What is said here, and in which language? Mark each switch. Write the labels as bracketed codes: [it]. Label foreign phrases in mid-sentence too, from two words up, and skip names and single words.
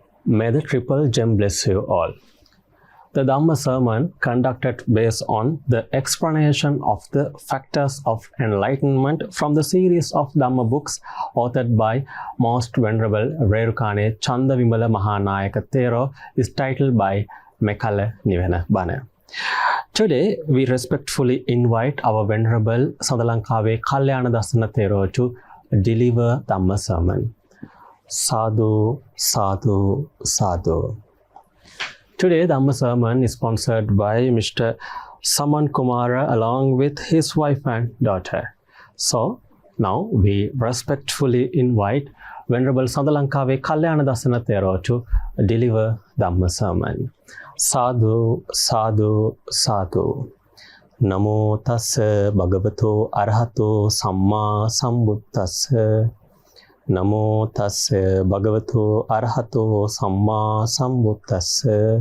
[en] May the triple gem bless you all. The Dhamma sermon conducted based on the explanation of the factors of enlightenment from the series of Dhamma books authored by Most Venerable Rerukane Chandavimala Mahanayaka Thero is titled by Mekala Niwena Bana. Today, we respectfully invite our Venerable Sandalankawe Kalyanadassana Thero to deliver Dhamma sermon. [pi] Sadhu, sadhu, sadhu. [en] Today, Dhamma sermon is sponsored by Mr. Saman Kumara along with his wife and daughter. So, now we respectfully invite Venerable Sandalankawe Kalyanadassana Thero to deliver Dhamma sermon. [pi] Sadhu, sadhu, sadhu. Namo tassa bhagavato arahato samma sambuddhassa. Namo tassa bhagavato arahato samma sambuddhassa.